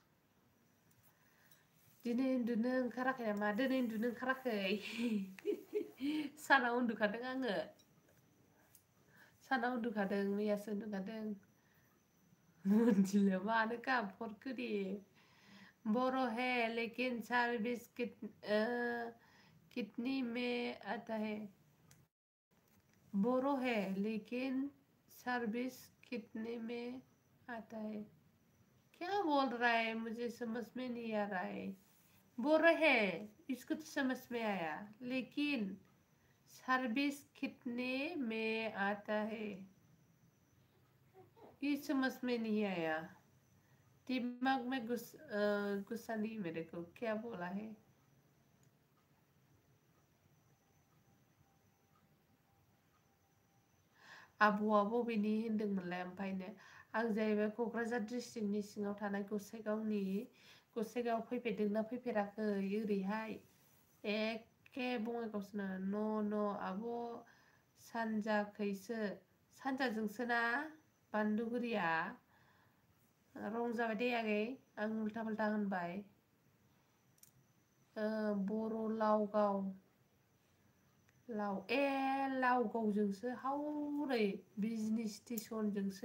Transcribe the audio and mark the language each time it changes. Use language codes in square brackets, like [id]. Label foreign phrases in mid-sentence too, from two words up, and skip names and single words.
[brx] दिनै उन्दुनो ओंखाराखै नामा दिनै उन्दुनो ओंखाराखै सानाव उन्दुखादों आङो सानाव उन्दुखादों मैयासो उन्दुखादों मोनथिला मानो गाबहरखो दे [hi] बर' है लेकिन सर्विस कितनी में आता है बोरो है लेकिन सर्विस कितने में आता है क्या बोल रहा है मुझे समझ में नहीं आ रहा है बोरो है इसको तो समझ में आया लेकिन सर्विस कितने में आता है ये समझ में नहीं आया दिमाग में गुस्सा नहीं मेरे को क्या बोला है [brx] आबौआ बबेनि होनदोंमोनलाय ओमफ्रायनो आं जाहैबाय क'क्राझार डिस्ट्रिक्टनि सिङाव थानाय गसाइगाव फैफेरदोंना फैफेराखै ओरैहाय एखे बङाइगावसोनो न' आब' सानजाखैसो सानजाजोंसो ना बान्दुगुरिया रं जाबाय दे आगै आं उल्था फाल्था होनबाय बर' लावगावजोंसो हावरै बिजनि स्टेसनजोंसो